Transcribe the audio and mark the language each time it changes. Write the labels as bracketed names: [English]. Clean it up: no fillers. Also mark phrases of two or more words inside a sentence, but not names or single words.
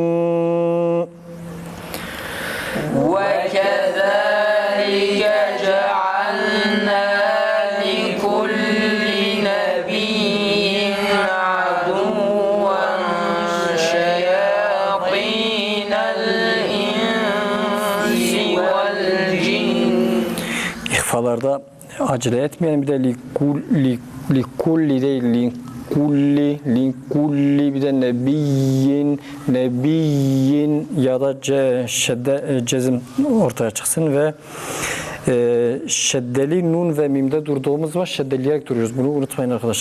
[Arabic] وكذلك جعلنا لكل نبي عدوا شياطين الإنس والجن. [Turkish] İhfalarda acele etmeyelim. Bir de likulli değil, likulli bir de nebiyyin ya da cezim ortaya çıksın ve şeddeli nun ve mimde durduğumuz var. Şeddeleyerek duruyoruz. Bunu unutmayın arkadaşlar.